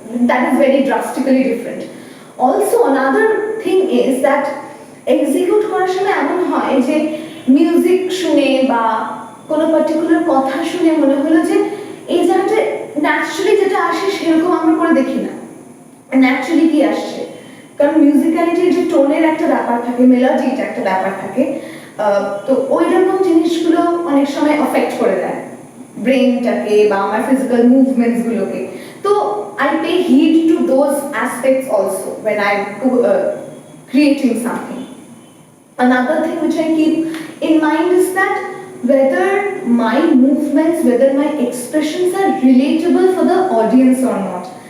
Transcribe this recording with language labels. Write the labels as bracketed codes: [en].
[en] That is very drastically different. Also another thing is that [bn] execute করার সময় এমন হয় যে মিউজিক শুনে বা কোনো পার্টিকুলার কথা শুনে মনে হলো যে এই জায়গাটা ন্যাচারালি যেটা আসে সেরকম আমরা করে দেখি না, ন্যাচারালি কি আসছে। কারণ মিউজিক্যালিটির যে টোনের একটা ব্যাপার থাকে, মেলোডির একটা ব্যাপার থাকে, তো ওই রকম জিনিসগুলো অনেক সময় অ্যাফেক্ট করে দেয় ব্রেনটাকে বা আমার ফিজিক্যাল মুভমেন্টসগুলোকে। [en] তো I pay heed to those aspects also when I creating something. Another thing which I keep in mind is that whether my movements, whether my expressions are relatable for the audience or not.